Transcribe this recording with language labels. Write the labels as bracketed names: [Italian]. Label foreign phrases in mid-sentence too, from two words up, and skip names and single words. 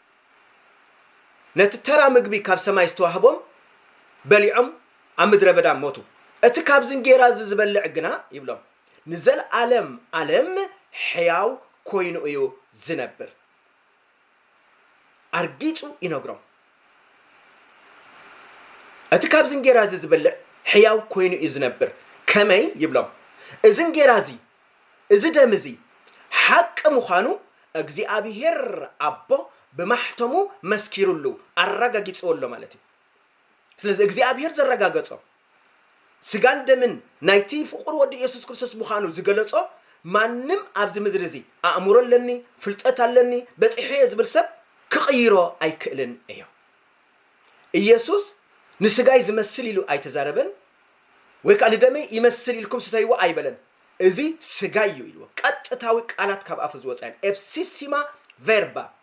[Tigrinya] ነቲ ተራ ምግቢ ካብ ሰማይ ዝተዋህቦም በሊዖም ኣብ ምድረ በዳ ሞቱ እቲ ካብ ዝንጌራ ዝበልዕ ግና ይብሎም ንዘለዓለም ዓለም ሕያው ኮይኑ እዩ ዝነብር ኣርጊጹ ይነግሮም እቲ ካብ ዝንጌራ ዝበልዕ ሕያው ኮይኑ እዩ ዝነብር ከመይ ይብሎም እዚ እንጌራ እዚ ደም እዚ ሓቂ ምዃኑ እግዚአብሔር [Amharic] አቦ በማህተሙ መስኪሩሉ አረጋግጾሎ ማለት ነው [Tigrinya] ስለዚህ እግዚአብሔር ዘረጋገጾ ስጋን ደምን ናይቲ ፍቁር ወዲ ኢየሱስ ክርስቶስ ምዃኑ ዝገለጾ ማንም ኣብዚ ምድሪ እዚ ኣእምሮ ኣለኒ ፍልጠት ኣለኒ በጽሕየ ዝብል ሰብ ክቕይሮ ኣይክእልን እዩ ኢየሱስ ንስጋይ ዝመስል ኢሉ ኣይተዛረበን ወይ ከዓ ንደመይ ይመስል ኢልኩም ስተይዎ ኣይበለን እዚ ስጋይ እዩ ኢልዎ ቀጥታዊ ቃላት ካብ ኣፍ ዝወጻን [Latin] ipsissima verba